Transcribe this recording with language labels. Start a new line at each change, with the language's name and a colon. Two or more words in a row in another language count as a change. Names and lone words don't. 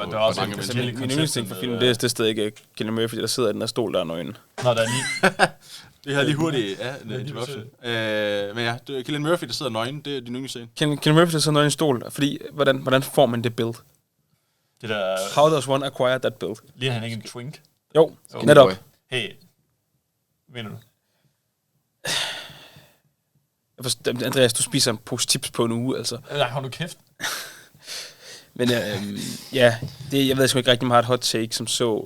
Danish: for der er også mange en- mennesker. min yndlingsting for filmen, det er stadig ikke Cillian Murphy, der sidder i den her stol der nøgen. Nå, der er lige... Det her lige hurtigt, en interruption. Men ja, det er Cillian Murphy, der sidder nøgen, det er din yndlingsscene. Cillian Murphy, der sidder nøgen i en stol, fordi, hvordan får man det build? Det der...
English: How does one acquire that build?
Danish: Lige han ikke en twink. Jo, netop. Hey, mener du? Andreas, du spiser en pose chips på en uge, altså. Nej, hold nu kæft. Men ja, jeg ved sgu ikke rigtig, om jeg har et hot take som så.